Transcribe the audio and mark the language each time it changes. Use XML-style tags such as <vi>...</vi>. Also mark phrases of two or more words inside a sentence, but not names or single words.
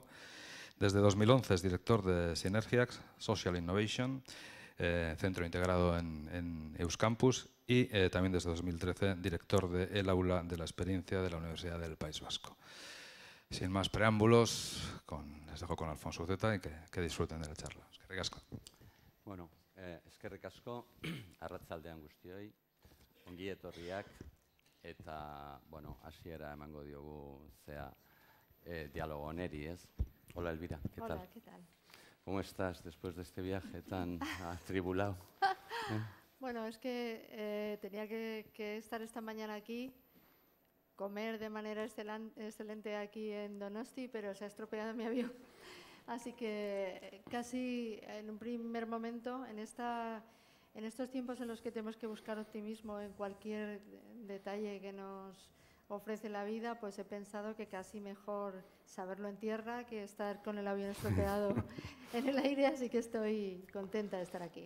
<es>Desde 2011 es director de Synergiax Social Innovation, centro integrado en Euskampus, y también desde 2013 director de El Aula de la Experiencia de la Universidad del País Vasco. Sin más preámbulos, les dejo con Alfonso Unceta y que disfruten de la charla.</es> <eu>Eskerrik asko. Bueno, eskerrik asko, arratsaldean guztioi, ongi etorriak, eta, bueno, hasiera emango diogu diálogo honeri, ¿ez?</eu> <es>Hola, Elvira, ¿qué tal? Hola, ¿qué tal? ¿Cómo estás después de este viaje tan atribulado? Bueno, es que tenía que estar esta mañana aquí, comer de manera excelente aquí en Donosti, pero se ha estropeado mi avión. Así que casi en un primer momento, en estos tiempos en los que tenemos que buscar optimismo en cualquier detalle que nos ofrece la vida, pues he pensado que casi mejor saberlo en tierra que estar con el avión estropeado en el aire, así que estoy contenta de estar aquí.</es>